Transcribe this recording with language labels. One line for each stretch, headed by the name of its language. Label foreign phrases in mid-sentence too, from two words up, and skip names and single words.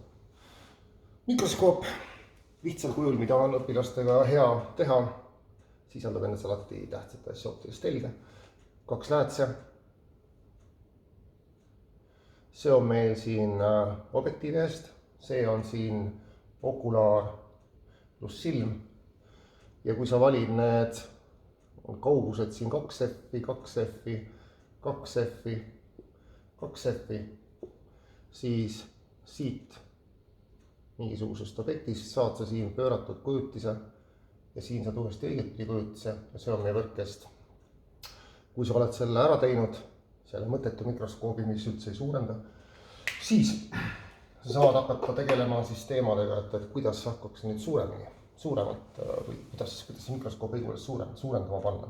Estonian: Mikroskoop lihtsal kujul, mida on õpilastega hea teha, sisaldab endas alati tähtsate asja optilist telge, 2 läätse. See on meil siin objektiivi eest, see on siin okulaar pluss silm. Ja kui sa valid need kaugused siin 2F-i, 2F-i, 2F-i, 2F-i, siis siit mingisugusest objektist saad sa siin pööratud kujutise ja siin saad uuesti õigetpidi kujutise ja see on meie võrkkest. Kui sa oled selle ära teinud, selle mõttetu mikroskoobi, mis üldse ei suurenda, siis sa saad hakata tegelema siis teemadega, et kuidas hakkaks nüüd suuremalt või kuidas see mikroskoobi suurendama panna.